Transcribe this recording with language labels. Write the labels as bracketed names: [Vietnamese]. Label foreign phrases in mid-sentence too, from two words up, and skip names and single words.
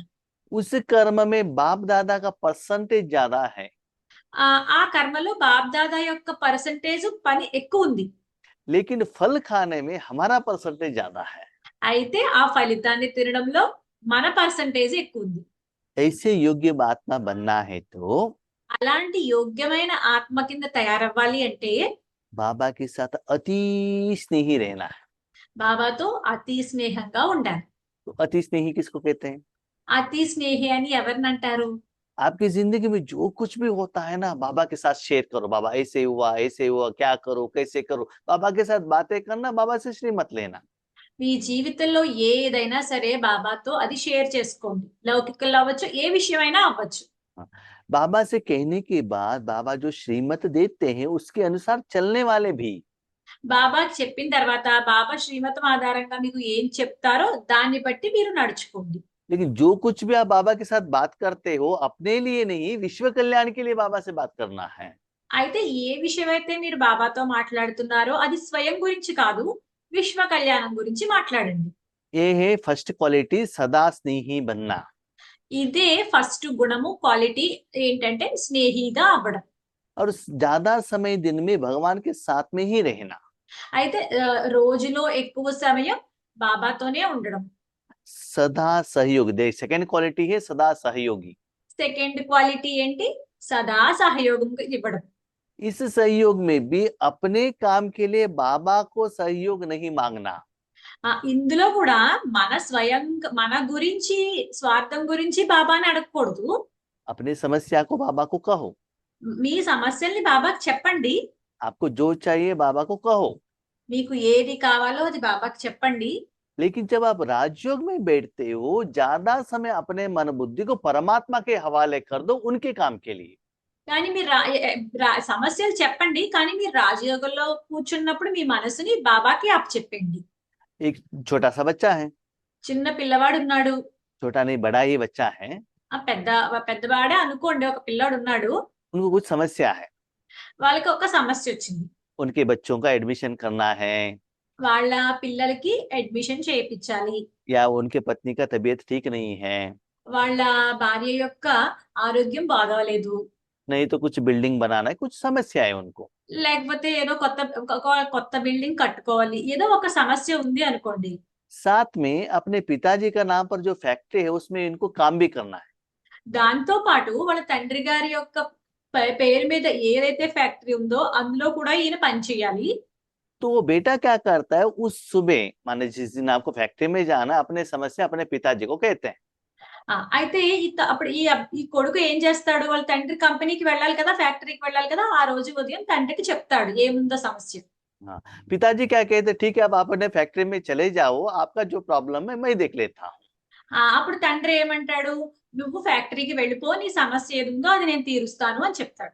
[Hindi] उस कर्म में बाप दादा का परसेंटेज ज्यादा है, [Telugu] ఆ కర్మలో బాప్దాదా యొక్క పర్సంటేజ్ పని ఎక్కువ ఉంది. [Hindi] लेकिन फल खाने में हमारा परसेंटेज ज्यादा है। [Telugu] అయితే ఆ ఫలితాన్ని తినడంలో మన పర్సంటేజ్ ఎక్కువ ఉంది. [Hindi] ऐसे योग्य आत्मा बनना है तो [Telugu] అలాంటి యోగ్యమైన ఆత్మ కింద తయారవ్వాలి అంటే [Hindi] बाबा के साथ अति स्नेही रहना है। [Telugu] బాబాతో అతి స్నేహంగా ఉండాలి. [Hindi] तो अति स्नेही किसको कहते हैं? [Telugu] అతి స్నేహి అని ఎవరిని అంటారు? [Hindi] आपकी जिंदगी में जो कुछ भी होता है ना, बाबा के साथ शेयर करो। बाबा ऐसे हुआ, क्या करो, कैसे करो। बाबा के साथ बातें करना, बाबा से श्रीमत लेना। [Telugu] మీ జీవితంలో ఏదైనా సరే బాబాతో అది షేర్ చేసుకోండి. లౌకికంలో అవ్వచ్చు, ఏ విషయమైనా అవ్వచ్చు. [Hindi] बाबा से कहने के बाद बाबा जो श्रीमत देते हैं उसके अनुसार चलने वाले भी। [Telugu] బాబా చెప్పిన తర్వాత బాబా శ్రీమతం ఆధారంగా మీకు ఏం చెప్తారో దాన్ని బట్టి మీరు నడుచుకోండి. [Hindi] लेकिन जो कुछ भी आप बाबा के साथ बात करते हो, अपने लिए नहीं, विश्व कल्याण के लिए बाबा से बात करना है। [Telugu] అయితే ఏ విషయం అయితే మీరు బాబాతో మాట్లాడుతున్నారో అది స్వయం గురించి కాదు, విశ్వ కళ్యాణం గురించి మాట్లాడండి. [Hindi] ये है [English] first quality, [Hindi] सदा स्नेही बनना। [Telugu] ఇదే ఫస్ట్ గుణము, క్వాలిటీ ఏంటంటే స్నేహిగా అవ్వడం. [Hindi] और ज्यादा समय दिन में भगवान के साथ में ही रहना। [Telugu] అయితే రోజులో ఎక్కువ సమయం బాబాతోనే ఉండడం. [Hindi] सदा सहयोग दे, [English] second quality [Hindi] है सदा सहयोगी। [English] second quality [Telugu] ఏంటి? సదా సహయోగం ఇవ్వడం. [Hindi] इस सहयोग में भी अपने काम के लिए बाबा को सहयोग नहीं मांगना। [Telugu] ఇందులో కూడా మన గురించి స్వార్థం గురించి బాబాని అడగకూడదు. [Hindi] अपने समस्या को बाबा को कहो। [Telugu] మీ సమస్యల్ని బాబాకి చెప్పండి. [Hindi] आपको जो चाहिए बाबा को कहो। [Telugu] మీకు ఏది కావాలో అది బాబాకి చెప్పండి. [Hindi] लेकिन जब आप राजयोग में बैठते हो, ज्यादा समय अपने मन बुद्धि को परमात्मा के हवाले कर दो उनके काम के लिए। [Telugu] కానీ మీరు సమస్యలు చెప్పండి. కానీ మీరు రాజయోగంలో కూర్చున్నప్పుడు మీ మనసుని బాబాకి అప్పచెప్పండి. [Hindi] एक छोटा सा बच्चा है, [Telugu] చిన్న పిల్లవాడున్నాడు. [Hindi] छोटा नहीं बड़ा ही बच्चा है, [Telugu] పెద్దవాడే అనుకోండి, ఒక పిల్లాడున్నాడు. [Hindi] उनको कुछ समस्या है, [Telugu] వాళ్ళకి ఒక సమస్యొచ్చింది. [Hindi] उनके बच्चों का एडमिशन करना है, [Telugu] వాళ్ళ పిల్లలకి అడ్మిషన్ చేయించాలి. [Hindi] या उनके पत्नी का तबीयत ठीक नहीं है, [Telugu] వాళ్ళ భార్య యొక్క ఆరోగ్యం బాగోలేదు. [Hindi] नहीं तो कुछ बिल्डिंग बनाना है, कुछ समस्या है उनको। [Telugu] లేకపోతే ఏదో కొత్త బిల్డింగ్ కట్టుకోవాలి. ఏదో ఒక సమస్య ఉంది అనుకోండి. [Hindi] साथ में अपने पिताजी का नाम पर जो फैक्ट्री है उसमें इनको काम भी करना है। [Telugu] దాంతో పాటు వాళ్ళ తండ్రి గారి యొక్క పేరు మీద ఏదైతే ఫ్యాక్టరీ ఉందో అందులో కూడా ఈయన పని చేయాలి. [Hindi] तो वो बेटा क्या करता है, उस सुबह माने जिस दिन आपको फैक्ट्री में जाना, अपने समस्या अपने पिताजी को कहते हैं। [Telugu] అయితే అప్పుడు ఈ కొడుకు ఏం చేస్తాడు, వాళ్ళ తండ్రి కంపెనీకి వెళ్ళాలి కదా, ఫ్యాక్టరీకి వెళ్ళాలి కదా, ఆ రోజు ఉదయం తండ్రికి చెప్తాడు ఏముందో సమస్య. [Hindi] हाँ, पिताजी क्या कहते, ठीक है अब आप अपने फैक्ट्री में चले जाओ, आपका जो प्रॉब्लम है मैं देख लेता हूँ। [Telugu] అప్పుడు తండ్రి ఏమంటాడు, నువ్వు ఫ్యాక్టరీకి వెళ్ళిపో, నీ సమస్య ఏది ఉందో అది నేను తీరుస్తాను అని చెప్తాడు.